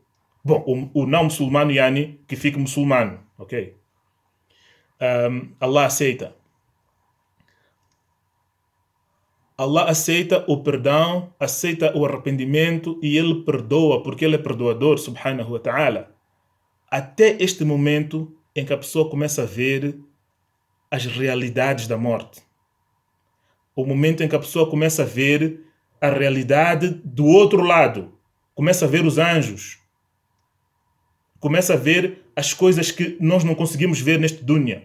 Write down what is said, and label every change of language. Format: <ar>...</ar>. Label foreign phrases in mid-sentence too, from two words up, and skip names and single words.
<pt>Bom, o não muçulmano, yani, que fique muçulmano, ok? Allah aceita. Allah aceita o perdão, aceita o arrependimento e Ele perdoa, porque Ele é perdoador,</pt> <ar>سبحانه وتعالى.</ar> <pt>Até este momento em que a pessoa começa a ver as realidades da morte. O momento em que a pessoa começa a ver a realidade do outro lado. Começa a ver os anjos. Começa a ver as coisas que nós não conseguimos ver neste dunya.</pt>